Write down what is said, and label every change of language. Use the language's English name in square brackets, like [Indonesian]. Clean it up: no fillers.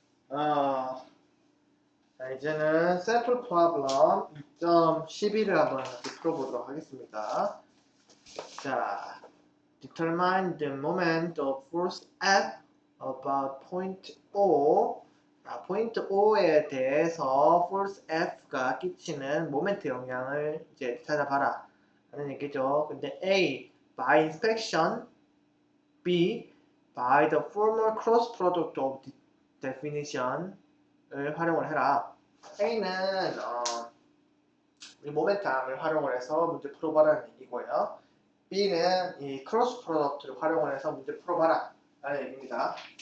[Korean] 자, 이제는 Sample Problem 2.11을 한번 같이 풀어보도록 하겠습니다. [English] 자, Determine the moment of force F about point O. [Korean] 자, 포인트 O에 대해서 force F가 끼치는 모멘트 영향을 이제 찾아봐라 하는 얘기죠. 근데 [English] A, by inspection. B, by the formal cross product of definition을 [Korean] 활용을 해라. A는 이 모멘텀을 활용을 해서 문제 풀어봐라는 얘기고요. B는 이 크로스 프로덕트를 활용을 해서 문제 풀어봐라 라는 얘기입니다.